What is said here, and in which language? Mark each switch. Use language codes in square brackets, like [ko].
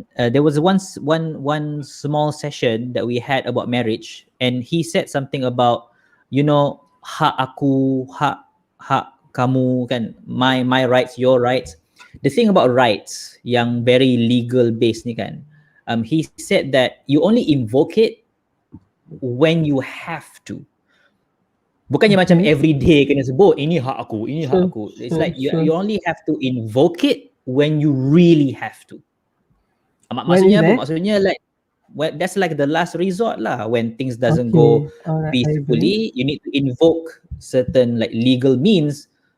[en] There was one small session that we had about marriage, and he said something about [ms] hak aku, hak kamu kan, [en] my rights, your rights. The thing about rights yang very legal based [ms] ni kan, [en] he said that you only invoke it when you have to. [ms] Bukannya macam [en] every day [ms] kena sebut ini hak aku, ini hak aku. [en] It's like you only have to invoke it when you really have to. [ms] Maksudnya apa? Maksudnya [en] like that's like the last resort lah. When things doesn't go peacefully, you need to invoke certain like legal means.